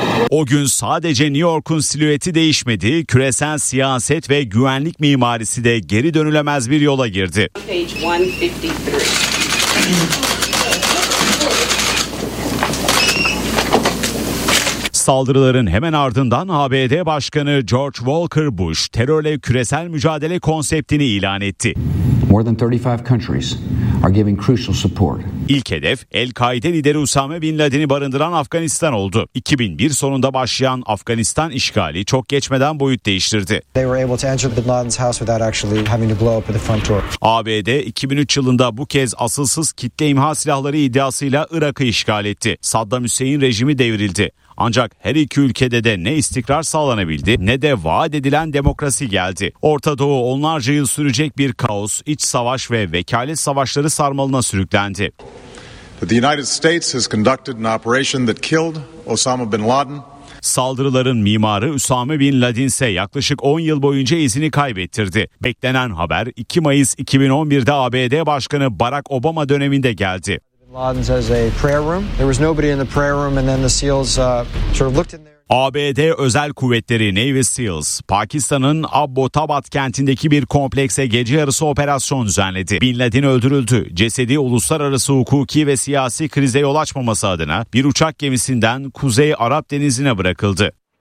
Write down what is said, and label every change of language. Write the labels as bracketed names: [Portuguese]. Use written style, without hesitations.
[Turkish] O gün sadece New York'un silüeti değişmedi, küresel siyaset ve güvenlik mimarisi de geri dönülemez bir yola girdi. Saldırıların hemen ardından ABD Başkanı George Walker Bush terörle küresel mücadele konseptini ilan etti. [English] More than 35 countries are giving crucial support. [Turkish] İlk hedef El-Kaide lideri Usame Bin Laden'i barındıran Afganistan oldu. 2001 sonunda başlayan Afganistan işgali çok geçmeden boyut değiştirdi. [English] They were able to enter Bin Laden's house without actually having to blow up the front door. [Turkish] ABD 2003 yılında bu kez asılsız kitle imha silahları iddiasıyla Irak'ı işgal etti. Saddam Hüseyin rejimi devrildi. Ancak her iki ülkede de ne istikrar sağlanabildi ne de vaat edilen demokrasi geldi. Orta Doğu onlarca yıl sürecek bir kaos, iç savaş ve vekalet savaşları sarmalına sürüklendi. [English] The United States has conducted an operation that killed Osama bin Laden. [Turkish] Saldırıların mimarı Usame bin Laden ise yaklaşık 10 yıl boyunca izini kaybettirdi. Beklenen haber 2 Mayıs 2011'de ABD Başkanı Barack Obama döneminde geldi. [English] Laden's has a prayer room. There was nobody in the prayer room and then the SEALs sort of looked in there. [Turkish] ABD Özel Kuvvetleri Navy SEALs, Pakistan'ın Abbottabad kentindeki bir komplekse gece yarısı operasyon düzenledi. Bin Laden öldürüldü. Cesedi uluslararası hukuki ve siyasi krize yol açmaması adına bir uçak gemisinden Kuzey Arap Denizi'ne bırakıldı.